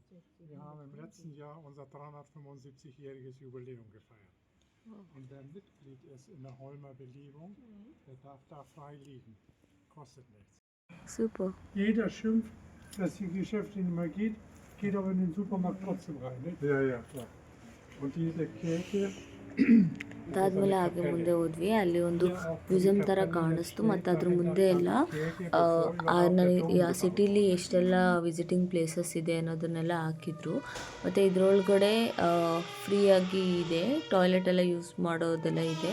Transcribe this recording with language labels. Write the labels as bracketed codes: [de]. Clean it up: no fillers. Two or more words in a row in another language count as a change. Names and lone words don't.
[de] Wir haben im letzten Jahr unser 375-jähriges Jubiläum gefeiert. Und wer Mitglied ist in der Holmer Beliebung, der darf da frei liegen. Kostet nichts. Super. Jeder schimpft, dass die Geschäfte nicht mehr geht aber in den Supermarkt trotzdem rein. Nicht? Ja, ja, klar. Und diese Kirche, [kn] ಅದಾದಮೇಲೆ ಹಾಗೆ ಮುಂದೆ ಹೋದ್ವಿ, ಅಲ್ಲಿ ಒಂದು ಮ್ಯೂಸಿಯಂ ಥರ ಕಾಣಿಸ್ತು. ಮತ್ತು ಅದ್ರ ಮುಂದೆ ಎಲ್ಲ ಆ ಸಿಟಿಲಿ ಎಷ್ಟೆಲ್ಲ [en] visiting places [kn] ಇದೆ ಅನ್ನೋದನ್ನೆಲ್ಲ ಹಾಕಿದ್ರು. ಮತ್ತು ಇದರೊಳಗಡೆ ಫ್ರೀಯಾಗಿ ಇದೆ, ಟಾಯ್ಲೆಟ್ ಎಲ್ಲ ಯೂಸ್ ಮಾಡೋದೆಲ್ಲ ಇದೆ.